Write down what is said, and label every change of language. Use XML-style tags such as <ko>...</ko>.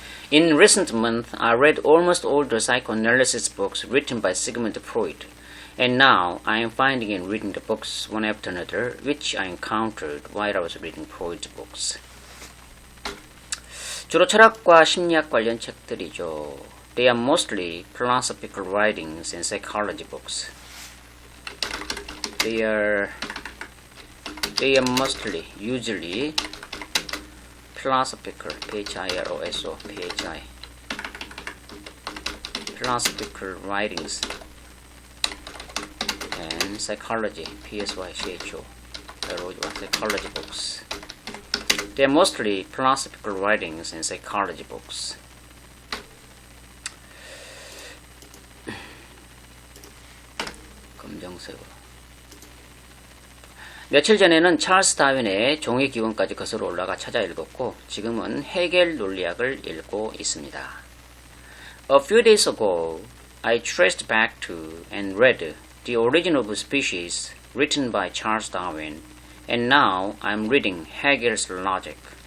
<en>In recent months, I read almost all the psychoanalysis books written by Sigmund Freud, and now I am finding and reading the books one after another, which I encountered while I was reading Freud's books.</en> <ko>주로 철학과 심리학 관련 책들이죠.</ko> <en>They are mostly philosophical writings and psychology books. They are mostly, usually, philosophical, P-H-I-L-O-S-O, P-H-I, philosophical writings and psychology, P-S-Y-C-H-O, psychology books. They are mostly philosophical writings and psychology books.</en> <ko>검정색으로. 며칠 전에는 찰스 다윈의 종의 기원까지 거슬러 올라가 찾아 읽었고 지금은 헤겔 논리학을 읽고 있습니다.</ko> <en>A few days ago, I traced back to and read The Origin of Species written by Charles Darwin, and now I'm reading Hegel's Logic.</en>